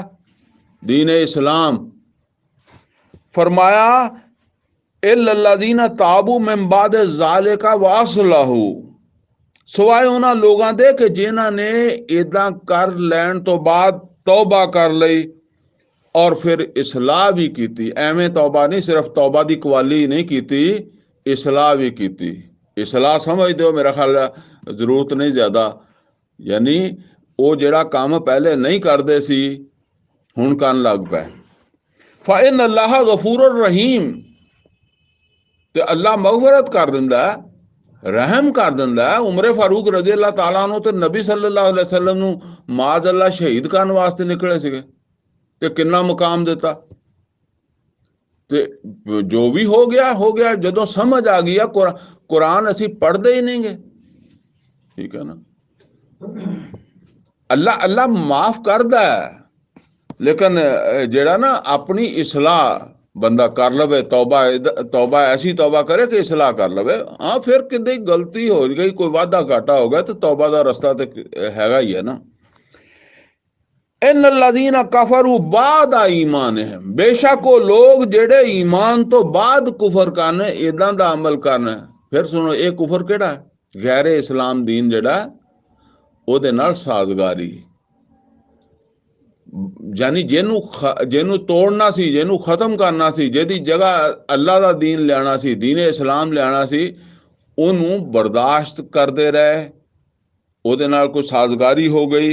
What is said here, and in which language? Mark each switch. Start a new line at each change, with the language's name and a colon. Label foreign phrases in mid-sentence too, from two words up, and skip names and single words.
Punjabi: دین اسلام. فرمایا
Arabic: إلا الذين تابوا من بعد ذلك وأصلحوا,
Punjabi: سوائے انہاں لوگاں دے کہ جنہاں نے ایداں کر لین توں بعد توبہ کر لئی اور پھر اصلاح بھی کی. ایویں توبہ نہیں، صرف توبہ کی قوالی نہیں کی، اصلاح بھی کی. اصلاح سمجھ دو، میرا خیال ضرورت نہیں زیادہ، یعنی وہ جیہڑا کم پہلے نہیں کرتے سی ہن کرن لگ پے.
Arabic: فإن الله غفور رحيم,
Punjabi: تے اللہ مغفرت کر دیندا ہے، رحم کر دیندا ہے. عمر فاروق
Arabic: رضي الله تعالى عنه
Punjabi: تے نبی
Arabic: صلى الله عليه وسلم
Punjabi: نوں
Arabic: معاذ الله
Punjabi: شہید کرن واسطے نکلے سیگے، تے کنا مقام دتا. تے جو بھی ہو گیا. جدوں سمجھ آ گئی قرآن اسی پڑھتے ہی نہیں گئے، ٹھیک ہے نا. اللہ معاف کردا ہے، لیکن جیہڑا نا اپنی اصلاح بندہ کر لوے، توبہ ایسی توبہ کرے کہ اصلاح کر لوے. ہاں, پھر کتنی غلطی ہو گئی، کوئی وادھا گھاٹا ہو گیا، تو توبہ کا رستہ تو ہیگا ہی ہے نا.
Arabic: إن الذين كفروا بعد إيمانهم,
Punjabi: بیشک وہ لوگ جیہڑے ایمان توں بعد کفر کرن، ایداں دا عمل کرن. پھر سنو، یہ کفر کیہڑا ہے؟ غیر اسلام دین جیہڑا اوہدے نال سازگاری، یعنی جنہوں توڑنا سی، جنہوں ختم کرنا سی، جہدی جگہ اللہ دا دین لیانا سی، دین اسلام لیانا سی، اوہنوں برداشت کرتے رہے، اوہدے نال کوئی سازگاری ہو گئی.